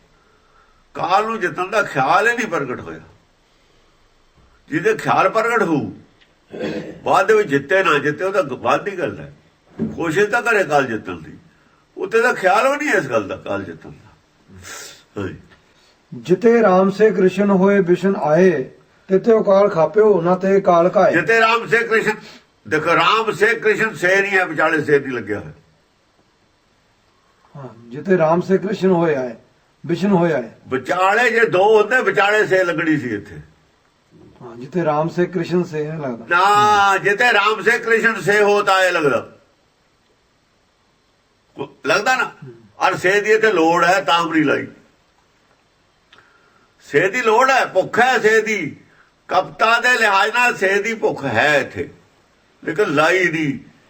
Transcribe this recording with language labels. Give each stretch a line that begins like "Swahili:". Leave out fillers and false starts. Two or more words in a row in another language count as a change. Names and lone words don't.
Punjabi: ਕਾਲ ਨੂੰ ਜਿੱਤਣ ਦਾ ਖਿਆਲ ਹੀ ਨਹੀਂ ਪ੍ਰਗਟ ਹੋਇਆ। ਜਿਹਦੇ ਖਿਆਲ ਪ੍ਰਗਟ ਹੋਊ, ਬਾਅਦ ਦੇ ਵਿੱਚ ਜਿੱਤੇ ਨਾ ਜਿੱਤੇ ਉਹ ਤਾਂ ਬਾਅਦ ਦੀ ਗੱਲ ਹੈ। ਕੋਸ਼ਿਸ਼ ਤਾਂ ਕਰੇ ਕਾਲ ਜਿੱਤਣ ਦੀ, ਉੱਤੇ ਦਾ ਖਿਆਲ ਵੀ ਨਹੀਂ ਇਸ ਗੱਲ ਦਾ ਕਾਲ ਜਿੱਤਣ ਦਾ।
Hindi: ਜਿਤੇ राम से कृष्ण होए बिशन आए, तिते ओ काल खाप्यो ना ते काल काए।
Punjabi: ਜਿਤੇ ਰਾਮ ਸੇ ਕ੍ਰਿਸ਼ਨ, ਦੇਖੋ ਰਾਮ ਸੇ ਕ੍ਰਿਸ਼ਨ ਸੇ ਨਹੀਂ ਹੈ, ਵਿਚਾਲੇ ਸੇ ਨਹੀਂ ਲੱਗਿਆ ਹੋਇਆ।
Hindi: हाँ, जिते राम से कृष्ण होए आए बिशन होए आए।
Punjabi: ਵਿਚਾਲੇ ਜੇ ਦੋ ਹੁੰਦੇ, ਵਿਚਾਲੇ ਸੇ ਲੱਗਣੀ ਸੀ ਇੱਥੇ।
Hindi: हाँ, जिते राम से कृष्ण से है लगता।
Punjabi: ਨਾ ਜਿਤੇ ਰਾਮ ਸੇ ਕ੍ਰਿਸ਼ਨ ਸੇ ਹੋਤਾ ਹੈ ਲੱਗਦਾ ਨਾ। ਔਰ ਸੇ ਦੀ ਇੱਥੇ ਲੋੜ ਹੈ, ਤਾਂ ਵੀ ਲਾਈ। ਸੇ ਦੀ ਲੋੜ ਹੈ, ਭੁੱਖ ਹੈ ਸੇ ਦੀ। ਕਪਤਾ ਦੇ ਲਿਹਾਜ਼ ਨਾਲ ਸੇ ਦੀ ਭੁੱਖ ਹੈ ਇੱਥੇ, ਲੇਕਿਨ ਲਾਈ ਨਹੀਂ।